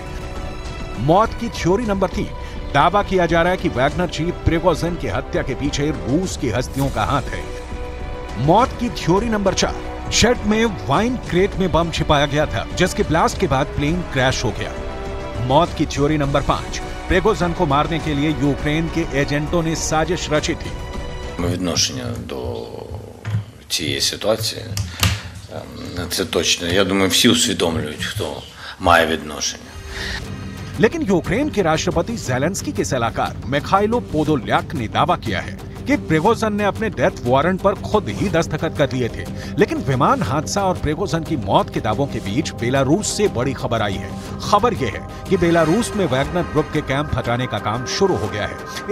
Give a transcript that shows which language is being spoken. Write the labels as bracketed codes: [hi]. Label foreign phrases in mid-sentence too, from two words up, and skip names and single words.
[hi] मौत की थ्योरी नंबर 3, दावा किया जा रहा है कि वैगनर चीफ प्रिगोजिन की हत्या के पीछे रूस की हस्तियों का हाथ है। मौत की थ्योरी नंबर 4, जेट में [en] wine crate [hi] में बम छिपाया गया था, जिसके ब्लास्ट के बाद प्लेन क्रैश हो गया। मौत की थ्योरी नंबर 5, प्रिगोजिन को मारने के लिए यूक्रेन के एजेंटों ने साजिश रची थी। [uk] Відношення до цієї ситуації, це точно. Я думаю, всі усвідомлюють, хто має відношення. [hi] लेकिन यूक्रेन के राष्ट्रपति ज़ेलेंस्की के सलाहकार मिखाइलो पोदोल्याक ने दावा किया है कि प्रिगोजिन ने अपने [en] death warrant [hi] पर खुद ही दस्तखत कर दिए थे। लेकिन विमान हादसा और प्रिगोजिन की मौत के दावों के बीच बेलारूस से बड़ी खबर आई है। खबर यह है कि बेलारूस में वैगनर ग्रुप के कैंप हटाने का काम शुरू हो गया है।